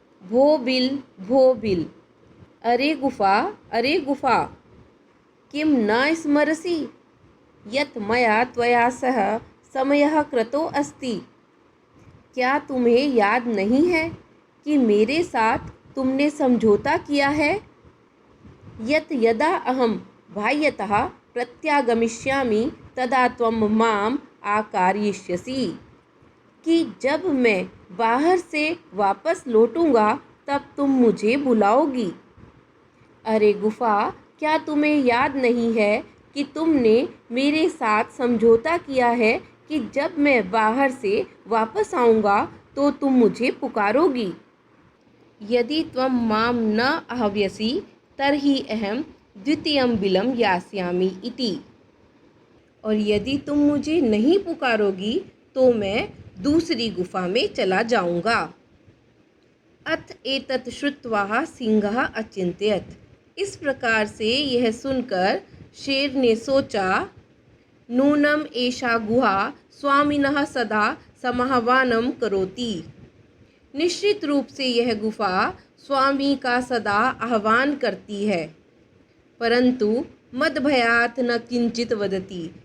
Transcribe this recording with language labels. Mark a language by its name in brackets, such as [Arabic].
[Sanskrit] भो बिल, [Hindi] अरे गुफा, [Sanskrit] किम न स्मरसि यत् मया त्वया सह समयः कृतो अस्ति। [Hindi] क्या तुम्हें याद नहीं है कि मेरे साथ तुमने समझौता किया है। [Sanskrit] यत् यदा अहम बाह्यतः प्रत्यागमिष्यामि तदा त्वं माम आकारयिष्यसि। [Hindi] कि जब मैं बाहर से वापस लौटूंगा तब तुम मुझे बुलाओगी। अरे गुफा, क्या तुम्हें याद नहीं है कि तुमने मेरे साथ समझौता किया है कि जब मैं बाहर से वापस आऊँगा तो तुम मुझे पुकारोगी। [Sanskrit] यदि त्वं मां न आह्वयसि तर्हि अहं द्वितीयं बिलं यास्यामि इति। [Hindi] और यदि तुम मुझे नहीं पुकारोगी तो मैं दूसरी गुफा में चला जाऊंगा। [Sanskrit] अथ एतत् श्रुत्वा सिंहः अचिंत्यत। [Hindi] इस प्रकार से यह सुनकर शेर ने सोचा, [Sanskrit] नूनम एषा गुहा स्वामिनः सदा समाह्वानं करोति। [Hindi] निश्चित रूप से यह गुफा स्वामी का सदा आह्वान करती है, परंतु [Sanskrit] मदभयात् न किंचित वदति।